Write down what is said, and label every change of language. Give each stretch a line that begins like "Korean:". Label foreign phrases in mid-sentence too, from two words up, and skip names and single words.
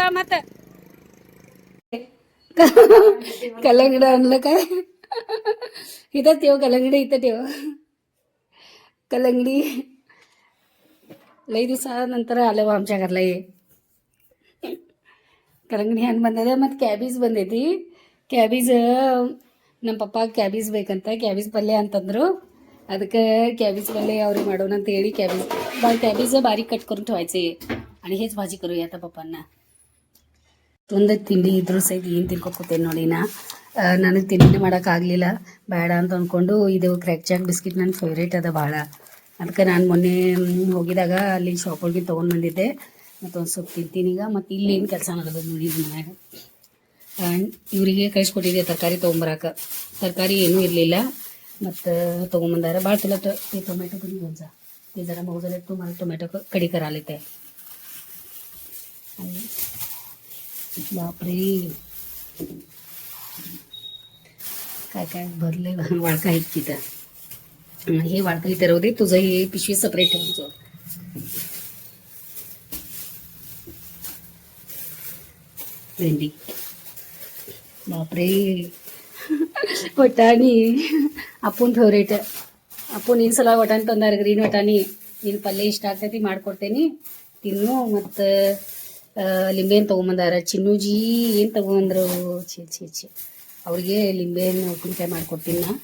Kannada: ಮತ್ತೆ ಕಲ್ಲಂಗಡ ಅನ್ಲಕ್ಕ ಇದೇವ್ ಕಲ್ಲಂಗಡಿ ಇತ್ತೇವ್ ಕಲ್ಲಂಗಡಿ ಲೈ ದಿವಸ ನಂತರ ಅಲ್ಲವ ಹಂಚಾಗರ್ಲ ಕಲ್ಲಂಗಡಿ ಹಣ್ಣು ಬಂದದ. ಮತ್ತು ಕ್ಯಾಬೇಜ್ ಬಂದೈತಿ. ಕ್ಯಾಬೇಜ್ ನಮ್ಮ ಪಪ್ಪ ಕ್ಯಾಬೇಜ್ ಬೇಕಂತ ಕ್ಯಾಬೇಜ್ ಪಲ್ಯ ಅಂತಂದರು. ಅದಕ್ಕೆ ಕ್ಯಾಬೇಜ್ पल्ले ಅವ್ರಿಗೆ ಮಾಡೋಣ ಅಂತ ಹೇಳಿ
Marathi: क्याबेज बारीक कट करून ठेवायचे आणि हेच भाजी करूया आता पप्पांना.
Kannada: ಒಂದು ತಿಂಡಿ ಇದ್ರೂ ಸಹಿತ ಏನು ತಿನ್ಕೊತೇನೆ ನೋಡಿ. ನನಗೆ ತಿಂಡಿ ಮಾಡೋಕ್ಕಾಗಲಿಲ್ಲ ಬೇಡ ಅಂತ ಅಂದ್ಕೊಂಡು ಇದು ಕ್ರ್ಯಾಕ್ ಜಾಕ್ ಬಿಸ್ಕಿಟ್ ನನ್ನ ಫೇವ್ರೇಟ್ ಅದ ಭಾಳ. ಅದಕ್ಕೆ ನಾನು ಮೊನ್ನೆ ಹೋಗಿದಾಗ ಅಲ್ಲಿ ಶಾಪೊಳಗೆ ತೊಗೊಂಡು ಬಂದಿದ್ದೆ. ಮತ್ತು ಒಂದು ಸ್ವಲ್ಪ ತಿಂತೀನಿ ಈಗ. ಮತ್ತು ಇಲ್ಲಿ ಏನು ಕೆಲಸ ಮಾಡೋದು ನೋಡಿ ಮನ್ಯಾಗ. ಇವರಿಗೆ ಕಳಿಸ್ಕೊಟ್ಟಿದ್ದೆ ತರಕಾರಿ ತೊಗೊಂಬರಕ್ಕೆ. ತರಕಾರಿ ಏನೂ ಇರಲಿಲ್ಲ. ಮತ್ತು ತೊಗೊಂಬಂದಾರ ಭಾಳ ಚಲೋ.
Marathi: ಟೊಮೆಟೊ कधी घेऊन जा. ते जरा मऊ झाले तुम्हाला टोमॅटो कढी करायला ते. बापरे काय काय भरले वाळका आहेत तिथं. हे वाळका इथे राहू दे. तुझं हे पिशवी सेपरेट ठेवून. भेंडी बापरे
Kannada: ವಟಾಣಿ ಅಪ್ಪನ ಫೇವ್ರೇಟ್. ಅಪ್ಪನ ಈ ಸಲ ವಟಾಣಿ ತಂದಾರ ಗ್ರೀನ್ ವಟಾಣಿ. ನೀನು ಪಲ್ಯ ಇಷ್ಟ ಆಗ್ತೈತಿ ಮಾಡ್ಕೊಡ್ತೇನೆ ತಿನ್ನು. ಮತ್ತು ಲಿಂಬೆಹಣ್ಣು ತೊಗೊಂಬಂದಾರ. ಚಿನ್ನೂಜಿ ಏನು ತೊಗೊಂಡ್ರು ಛೇ ಅವ್ರಿಗೆ ಲಿಂಬೆಹಣ್ಣು ಉಪ್ಪಿನಕಾಯಿ ಮಾಡ್ಕೊಡ್ತೀನಿ ನಾ.